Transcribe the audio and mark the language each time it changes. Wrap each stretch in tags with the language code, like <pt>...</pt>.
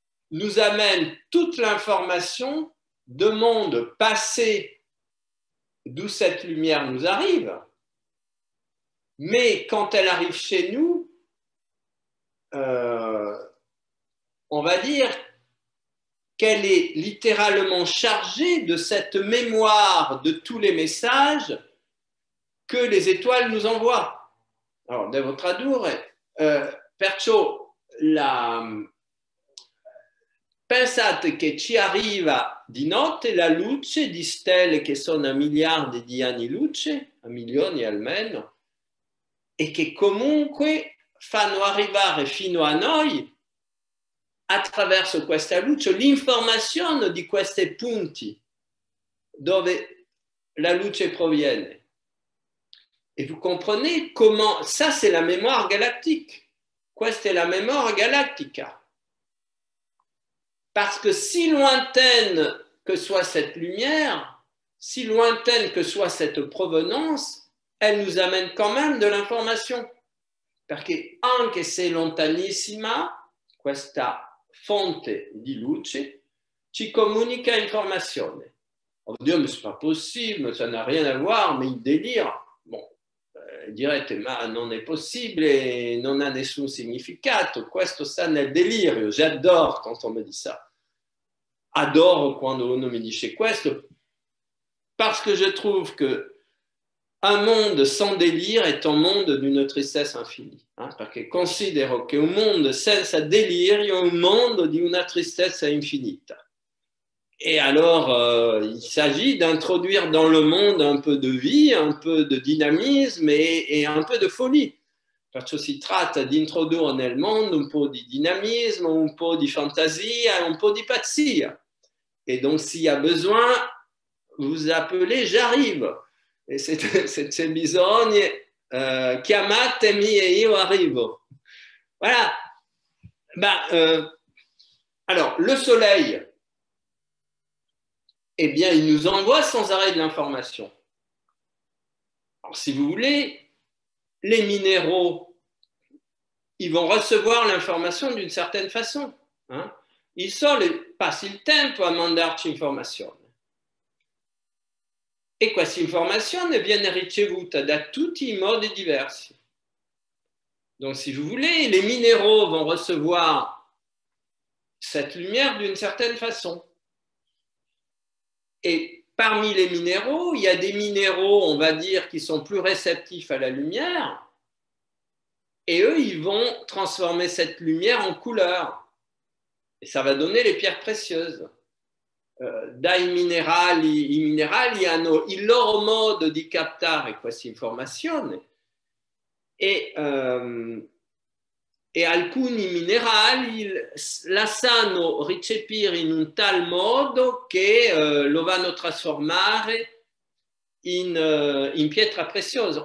<fr>nous amène toute l'information de monde passé d'où cette lumière nous arrive, mais quand elle arrive chez nous, on va dire qu'elle est littéralement chargée de cette mémoire de tous les messages que les étoiles nous envoient.</fr> <it>Alors, devo tradurre, perciò pensate che ci arriva di notte la luce di stelle che sono a miliardi di anni luce, a milioni almeno, e che comunque fanno arrivare fino a noi, attraverso questa luce, l'informazione di questi punti dove la luce proviene.</it> <fr>Et vous comprenez comment, ça c'est la mémoire galactique,</fr> <it>questa è la mémoire galactica.</it> <fr>Parce que si lointaine que soit cette lumière, si lointaine que soit cette provenance, elle nous amène quand même de l'information.</fr> <it>Perché anche se lontanissima, questa fonte di luce ci comunica informazione.</it> <fr>On va dire, mais c'est pas possible, ça n'a rien à voir, mais il délire.</fr> <it>Bon, direte, ma non è possibile, non ha nessun significato, questo sta nel delirio.</it> <fr>J'adore quand on me dit ça.</fr> <it>Adoro quando uno mi dice questo,</it> <fr>parce que je trouve que un monde sans délire est un monde d'une tristesse infinie,</fr> <it>perché considero che un mondo senza delirio è un mondo di una tristezza infinita.</it> <fr>Et alors, il s'agit d'introduire dans le monde un peu de vie, un peu de dynamisme et un peu de folie.</fr> <it>Perciò si tratta di introdurre nel mondo un po' di dinamisme, un po' di fantasia, un po' di pazzia.</it> <fr>Et donc, s'il y a besoin, vous appelez, j'arrive.</fr> <it>E se c'è bisogno, chiamatemi e io arrivo.</it> <fr>Voilà. Alors, le soleil, eh bien, il nous envoie sans arrêt de l'information. Alors, si vous voulez, les minéraux, ils vont recevoir l'information d'une certaine façon.</fr> <it>Il passi il tempo a mandarci informazione. E questa informazione viene ricevuta da tutti i modi diversi.</it> <fr>Donc, si vous voulez, les minéraux vont recevoir cette lumière d'une certaine façon. Et parmi les minéraux, il y a des minéraux, on va dire, qui sont plus réceptifs à la lumière, et eux, ils vont transformer cette lumière en couleur. Et ça va donner les pierres précieuses.</fr> <it>Dai minerali hanno il loro modo di captare questa informazione e e alcuni minerali la sanno ricepire in un tal modo che lo vanno trasformare in pietra preziosa.</it>